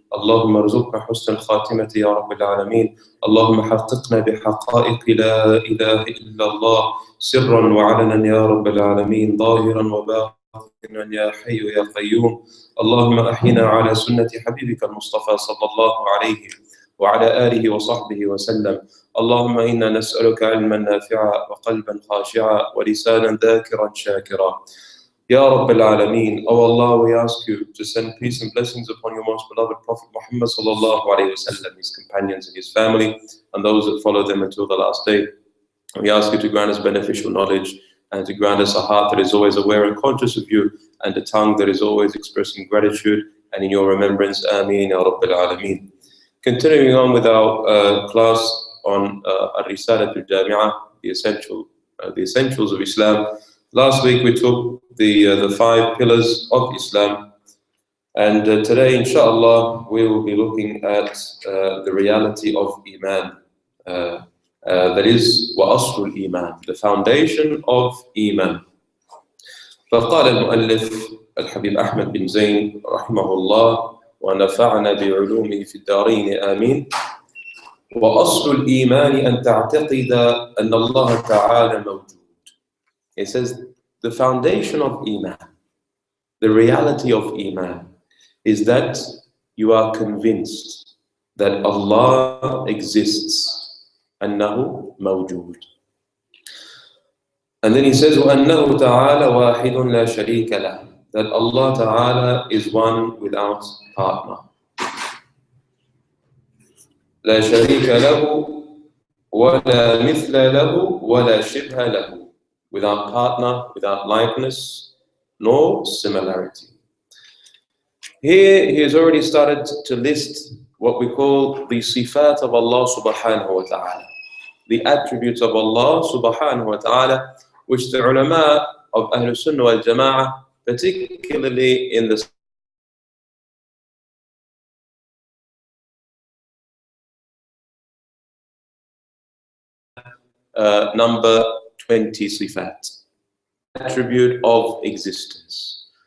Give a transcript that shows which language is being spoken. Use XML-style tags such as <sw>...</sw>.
<ar>اللهم ارزقنا حسن الخاتمة يا رب العالمين. اللهم حققنا بحقائق لا إله إلا الله سرا وعلنا يا رب العالمين، ظاهرا وباطنا يا حي يا قيوم. اللهم أحينا على سنة حبيبك المصطفى صلى الله عليه وعلى آله وصحبه وسلم. اللهم إنا نسألك علما نافعا وقلبا خاشعا ولسانا ذاكرا شاكرا.</ar> <en>Ya Rabbil Alameen, O Allah, we ask you to send peace and blessings upon your most beloved Prophet Muhammad sallallahu alayhi wa sallam, his companions and his family, and those that follow them until the last day. We ask you to grant us beneficial knowledge and to grant us a heart that is always aware and conscious of you, and a tongue that is always expressing gratitude and in your remembrance. Ameen, Ya Rabbil Alameen. Continuing on with our class on Al-Risalat al-Jami'ah, the essentials of Islam. Last week we took the 5 pillars of Islam, and today, inshallah, we will be looking at the reality of Iman. That is,</en> <ar>وَأَصْلُ الْإِيمَانِ,</ar> <en>the foundation of Iman.</en> <ar>فقال المؤلف الحبيب أحمد بن زين رحمه الله ونفعنا بعلومه في الدارين آمين. وأصل الإيمان أن تعتقد أن الله تعالى موجود.</ar> <en>It says the foundation of Iman, the reality of Iman, is that you are convinced that Allah exists,</en> <ar>أنه موجود.</ar> <en>And then he says</en> <ar>وأنه تعالى واحد لا شريك له,</ar> <en>that Allah Ta'ala is one without partner.</en> <ar>لا شريك له ولا مثل له ولا شبه له,</ar> <en>without partner, without likeness, nor similarity. Here he has already started to list what we call the sifat of Allah subhanahu wa ta'ala, the attributes of Allah subhanahu wa ta'ala, which the ulama of Ahlul Sunnah wal Jama'ah, particularly in the number 20 sifat, attribute of existence.</en>